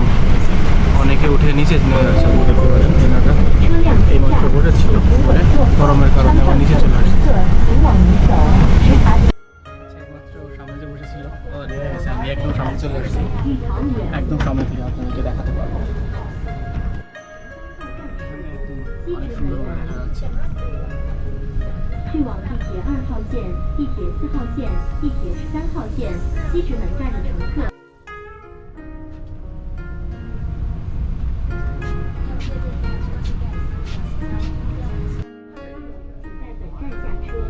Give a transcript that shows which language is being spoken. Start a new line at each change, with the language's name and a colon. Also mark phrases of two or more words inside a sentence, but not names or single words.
Bangla: অনেকে উঠে নিচে নেমে যাচ্ছে, এই মাত্র বসেছিল, গরমের কারণে আমার নিচে চলে আসছে। একমাত্র সামনে যে বসেছিল আমি একদম সামনে চলে আসছি, একদম সামনে থেকে আপনাদেরকে দেখাতে পারবো। অনেক সুন্দর দেখা যাচ্ছে।
Chinese: 去往地铁2号线、地铁4号线、地铁13号线西直门站的乘客。在本站下车。